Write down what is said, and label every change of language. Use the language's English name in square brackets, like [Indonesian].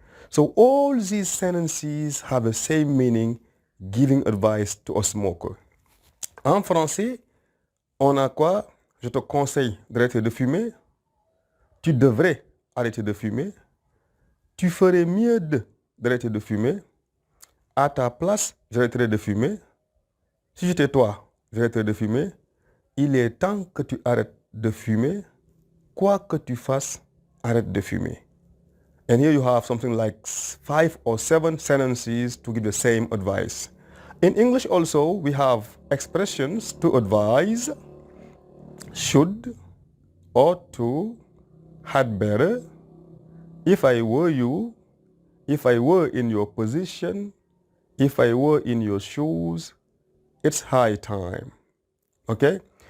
[English] So all these sentences have the same meaning, giving advice to a smoker. [French] En français, on a quoi? Je te conseille d'arrêter de fumer. Tu devrais arrêter de fumer. Tu ferais mieux d'arrêter de fumer. À ta place, j'arrêterai de fumer. Si j'étais toi, j'arrêterais de fumer. Il est temps que tu arrêtes de fumer. Quoi que tu fasses, arrête de fumer. [English] And here you have something like 5 or 7 sentences to give the same advice. In English also, we have expressions to advise: should, ought to, had better, if I were you, if I were in your position, if I were in your shoes, it's high time. Okay?